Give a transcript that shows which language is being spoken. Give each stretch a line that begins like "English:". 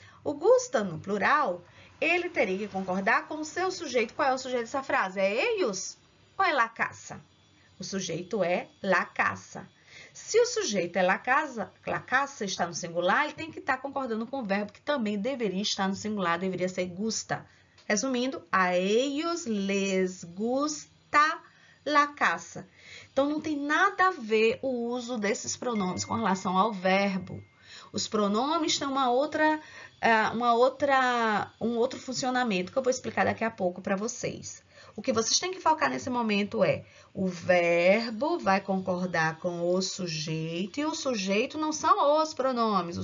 Portuguese: O gustam no plural, ele teria que concordar com o seu sujeito. Qual é o sujeito dessa frase? É ellos ou é la casa? O sujeito é la casa. Se o sujeito é la casa está no singular, ele tem que estar concordando com o verbo que também deveria estar no singular, deveria ser gusta.
Spanish: Resumindo, a ellos les gusta la casa.
Portuguese: Então, não tem nada a ver o uso desses pronomes com relação ao verbo. Os pronomes têm um outro funcionamento que eu vou explicar daqui a pouco para vocês. O que vocês têm que focar nesse momento é o verbo vai concordar com o sujeito e o sujeito não são os pronomes.